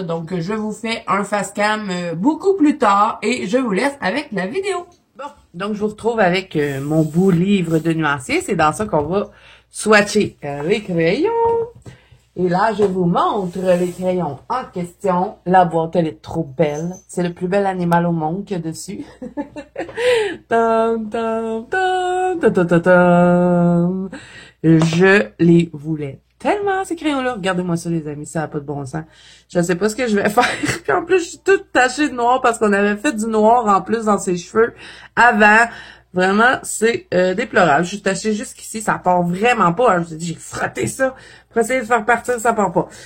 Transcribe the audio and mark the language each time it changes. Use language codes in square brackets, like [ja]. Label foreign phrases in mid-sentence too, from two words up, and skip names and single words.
[fr] Donc, je vous fais un facecam beaucoup plus tard et je vous laisse avec la vidéo. Bon, donc je vous retrouve avec mon beau livre de nuancier. C'est dans ça qu'on va swatcher les crayons. Et là, je vous montre les crayons en question. La boîte, elle est trop belle. C'est le plus bel animal au monde qu'il y a dessus. Tam, tam, tam, tam, tam, tam, tam. Je les voulais tellement, ces crayons-là. Regardez-moi ça, les amis, ça n'a pas de bon sens. Je sais pas ce que je vais faire. Puis en plus, je suis toute tachée de noir parce qu'on avait fait du noir en plus dans ses cheveux avant. Vraiment, c'est déplorable. Je suis tachée jusqu'ici, ça part vraiment pas. Je vous ai dit, j'ai frotté ça pour essayer de faire partir, ça part pas.